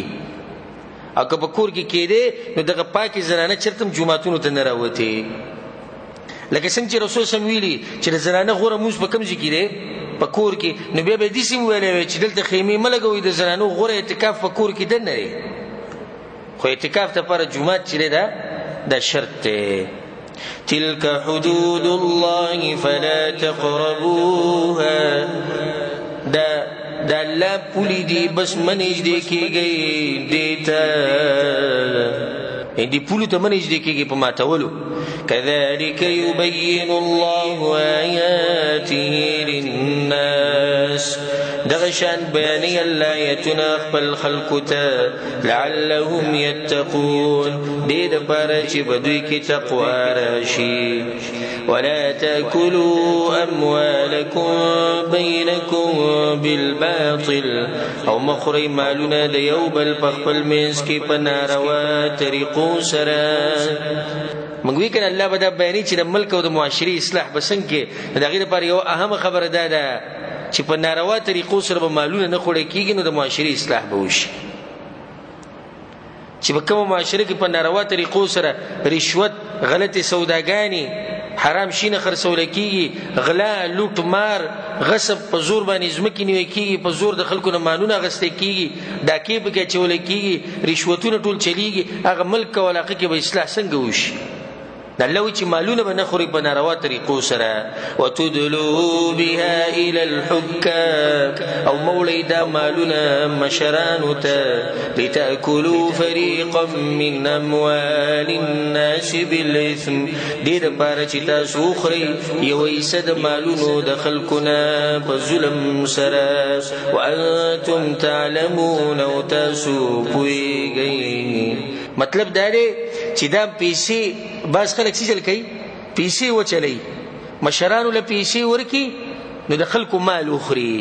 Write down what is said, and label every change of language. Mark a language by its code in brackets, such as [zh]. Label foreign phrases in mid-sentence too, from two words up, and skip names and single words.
[ps] او که په کور کې کېدی نو دغه پاکې زنانه چېرته هم جوماتونو ته نه راوتې. لکه څنګه چې رسول [ar] صلی الله علیه وسلم [ps] ویلي چې د زنانه غوره مونځ په کوم ځای کې دی؟ په کور کې. نو بیا به داسې ویلی وی چې دلته خیمې مه لګوئ د زنانو غوره اعتکاف په کور کې دننه دی خو اعتکاف دپاره جومات چې دی دا شرط دی. [ar] تلك حدود الله فلا تقربوها [ps] دا الله پولی دی بس منږدې کېږئ دې ته دې پولو ته منږدې کېږئ په ماتولو. [ar] كذلك يبين الله آياته للناس [ps] دغه شان بیانوي الله آیتونه خپل خلقو ته [ar] لعلهم يتقون [ps] دې دپاره چې په دوی کې تقوا راشي. [ar] ولا تأكلوا أموالكم بينكم بالباطل [ps] او مخورئ مالونه د یو بل په خپل منځ کې په ناروا طریقو سره. موږ وی کنه الله به دا بیانوي چې د ملک او د معاشري اصلاح به څنګه کې د هغې دپاره یو اهمه خبره دا ده چې په ناروا طریقو سره به مالونه نه خوړی کېږي نو د معاشري اصلاح به وشي. چې په کومه معاشره کې په ناروا طریقو سره رشوت غلطې سوداګانې حرام شي نه خرڅولی کېږي غلا لوټ مار غصب په زور باندې ځمکې نیوی کېږي په زور د خلکو نه مالونه اخیستی کېږي ډاکې پکې اچولی کېږي رشوتونه ټول چلیږي هغه ملک او علاقه کې به اصلاح څنګه وشي؟ الله وی چې مالونه به نه خوري په ناروا طریقو سره. [ar] وتدلوا بها الى الحكام [ps] او مولی دا مالونه مشرانو ته [ar] لتأكلوا فريقا من اموال الناس بالاثم [ps] دې دپاره چې تاسو وخورئ یو حصه د مالونو د خلکو نه په ظلم سره. [ar] وانتم تعلمون [ps] او تاسو پوهېږئ. مطلب دا دی چې دا پیسې بعض خلک څه چل کوي پیسې وچلوي مشرانو له پیسې ورکي نو د خلکو مال وخوري.